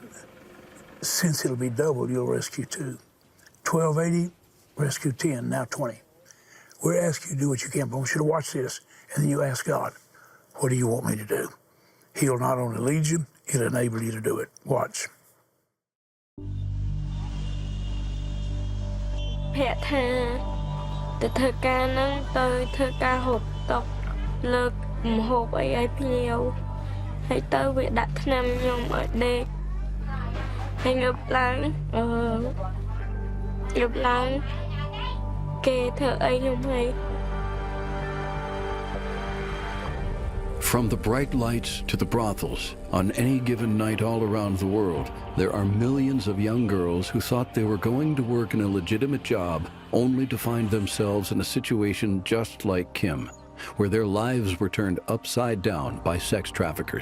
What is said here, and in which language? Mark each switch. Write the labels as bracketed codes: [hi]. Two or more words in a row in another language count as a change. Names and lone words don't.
[en] Since it'll be doubled, you'll rescue two. $1,280, rescue 10, now 20. We're asking you to do what you can, but I want you to watch this, and then you ask God, what do you want me to do? He'll not only lead you, he'll enable you to do it. Watch. [km] ភាក់ថាទៅធ្វើការហ្នឹងទៅធ្វើការហូបតុកលើកម្ហូបអីឲ្យភ្ញៀវហើយទៅវាដាក់ថ្នាំខ្ញុំឲ្យដេកហើយងើបឡើងគេធ្វើអីខ្ញុំហើយ [en] From the bright lights to the brothels, on any given night all around the world, there are millions of young girls who thought they were going to work in a legitimate job only to find themselves in a situation just like Kim, where their lives were turned upside down by sex traffickers.